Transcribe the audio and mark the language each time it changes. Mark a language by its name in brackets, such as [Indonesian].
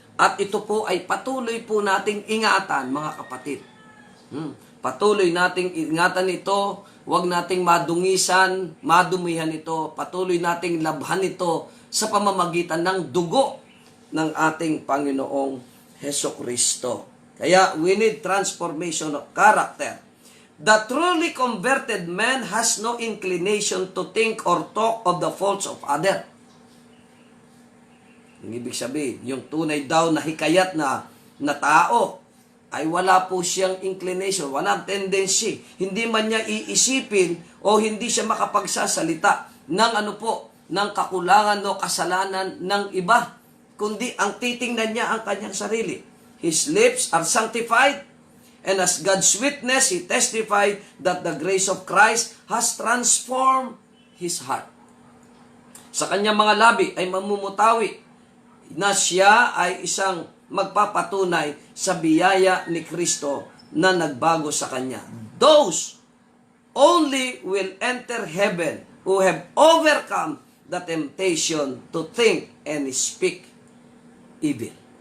[Filipino] At ito po ay patuloy po nating ingatan, mga kapatid. Patuloy nating ingatan ito, huwag nating madumihan ito, patuloy nating labhan ito sa pamamagitan ng dugo ng ating Panginoong Hesukristo. [English] Kaya we need transformation of character. The truly converted man has no inclination to think or talk of the faults of others. [Filipino] Ang ibig sabihin, yung tunay daw na hikayat na tao, ay wala po siyang inclination, walang tendency. Hindi man niya iisipin o hindi siya makapagsasalita ng ng kakulangan o kasalanan ng iba, kundi ang titingnan niya ang kanyang sarili. [English] His lips are sanctified, And as God's witness, he testified that the grace of Christ has transformed his heart. [Filipino] Sa kanyang mga labi ay mamumutawi na siya ay isang magpapatunay sa biyaya ni Kristo na nagbago sa kanya. [English] Those only will enter heaven who have overcome the temptation to think and speak evil.